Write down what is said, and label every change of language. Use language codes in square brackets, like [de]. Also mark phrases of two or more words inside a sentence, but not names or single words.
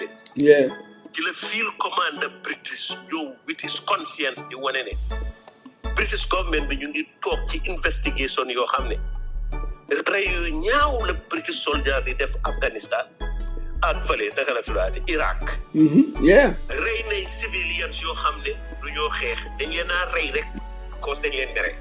[en] yeah [wo] ci la [en] field commander British [wo] yow [en] with his conscience [wo] di wane ne [en] British government [wo] bi ñu ngi toog ci investigation yoo xam ne rey yu ñaaw la [en] British soldier [wo] di def Afghanistan ak fële naka la tuddaate Iraq [en] yeah [wo] rey nañ civilians yoo xam ne du ñoo xeex dañ leen a rey rek cause dañ leen mere